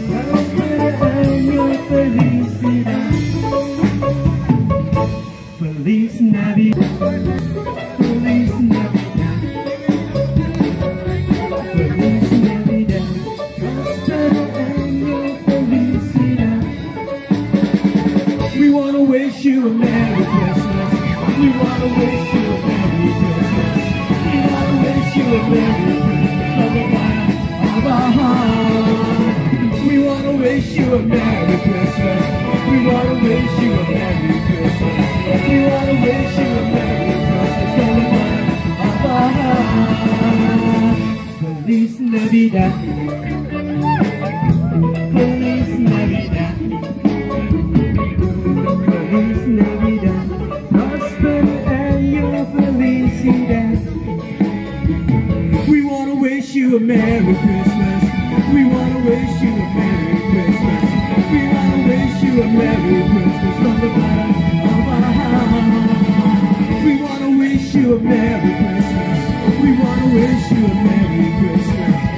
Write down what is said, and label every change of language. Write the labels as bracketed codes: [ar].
[es] Próspero año, felicidad. Feliz Navidad. Feliz Navidad. Feliz Navidad. Próspero año, felicidad. [en] We want to wish you a Merry Christmas. We want to wish you a Merry Christmas. We want to wish you a Merry Christmas from the bottom of our heart. We want to wish you a Merry Christmas. We want to wish you a Merry Christmas. We want to wish you a Merry Christmas from the bottom of our heart. [es] Feliz Navidad. Feliz Navidad. Feliz Navidad. Próspero año, felicidad. [en] We want to wish you a Merry Christmas. We want to wish you a Merry Christmas. We want to wish you a Merry Christmas from the bottom of our heart. We want to wish you a Merry Christmas. We want to wish you a Merry Christmas.